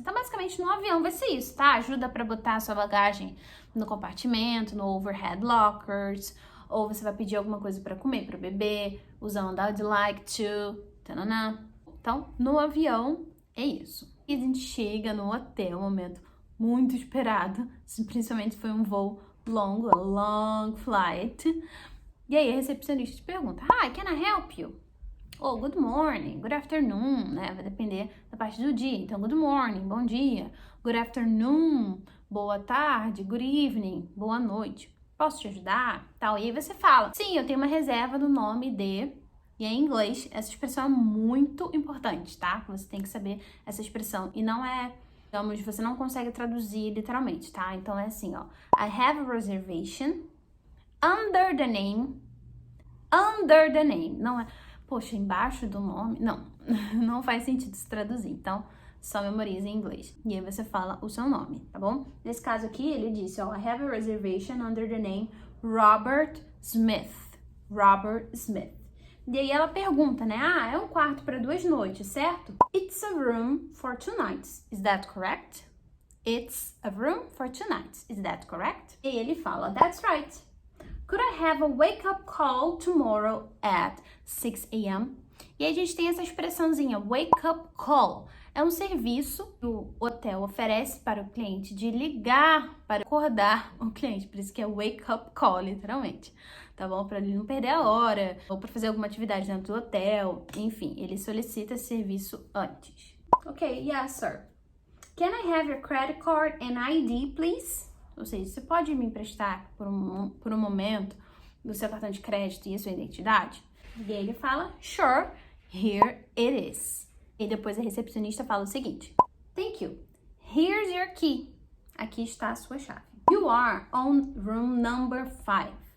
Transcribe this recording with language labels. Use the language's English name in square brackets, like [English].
[Portuguese] Então, basicamente, no avião vai ser isso, tá? Ajuda para botar a sua bagagem no compartimento, no overhead lockers, ou você vai pedir alguma coisa para comer, para beber, usando I'd like to, tanana. Então, no avião, é isso. E a gente chega no hotel, um momento muito esperado, principalmente se foi um voo longo, [English] a long flight. [Portuguese] E aí a recepcionista te pergunta, [English] hi, can I help you? Oh, good morning, good afternoon, né? [Portuguese] Vai depender da parte do dia. Então, [English] good morning, [Portuguese] bom dia. [English] Good afternoon, [Portuguese] boa tarde. [English] Good evening, [Portuguese] boa noite. Posso te ajudar? Tal. E aí você fala, sim, eu tenho uma reserva do nome de... E em inglês, essa expressão é muito importante, tá? Você tem que saber essa expressão. E não é, digamos, você não consegue traduzir literalmente, tá? Então é assim, ó. [English] I have a reservation under the name. Under the name. [Portuguese] Não é, poxa, embaixo do nome. Não, não faz sentido se traduzir. Então, só memoriza em inglês. E aí você fala o seu nome, tá bom? Nesse caso aqui, ele disse, ó, [English] I have a reservation under the name Robert Smith. [Portuguese] Robert Smith. E aí ela pergunta, né? Ah, é um quarto para 2 noites, certo? [English] It's a room for 2 nights. Is that correct? It's a room for 2 nights. Is that correct? [Portuguese] E ele fala, [English] that's right. Could I have a wake-up call tomorrow at 6 a.m.? [Portuguese] E aí a gente tem essa expressãozinha, wake-up call. É um serviço que o hotel oferece para o cliente de ligar para acordar o cliente. Por isso que é wake-up call, literalmente. Tá bom? Para ele não perder a hora, ou para fazer alguma atividade dentro do hotel. Enfim, ele solicita esse serviço antes. [English] Ok, yes, sir. Can I have your credit card and ID, please? [Portuguese] Ou seja, você pode me emprestar por um momento o seu cartão de crédito e a sua identidade? E ele fala, [English] sure, here it is. [Portuguese] E depois a recepcionista fala o seguinte, [English] thank you, here's your key. [Portuguese] Aqui está a sua chave. [English] You are on room number 5.